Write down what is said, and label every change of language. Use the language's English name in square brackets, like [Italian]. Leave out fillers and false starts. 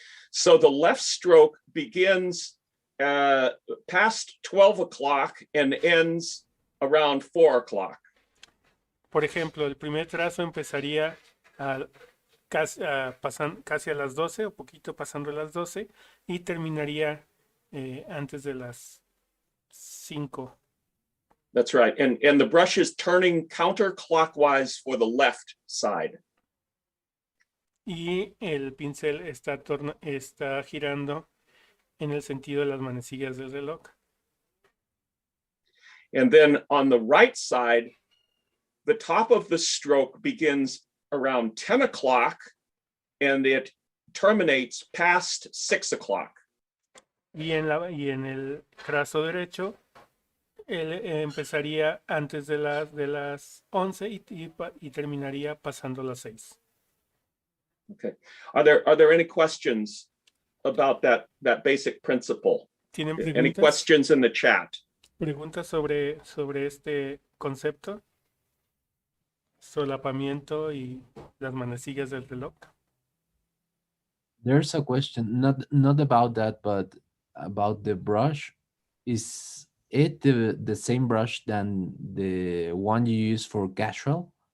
[English] So the left stroke begins past 12 o'clock and ends around 4 o'clock. [Spanish] Por ejemplo, el primer trazo empezaría casi a las 12 o poquito pasando las 12 y terminaría antes de las 5. [English] That's right. And the brush is turning counterclockwise for the left side. [Spanish] Y el pincel está girando en el sentido de las manecillas del reloj. [English] And then on the right side, the top of the stroke begins around 10 o'clock and it terminates past 6 o'clock. Y en el trazo derecho, él empezaría antes de las 11 y terminaría pasando las 6. Okay. Are there any questions about that basic principle? [Spanish] ¿Tienen [English] Any questions in the chat? [Spanish] preguntas sobre este concepto? Solapamiento y las manecillas del reloj. [English] There's a question, not about that, but about the brush. Is it the same brush than the one you use for casual?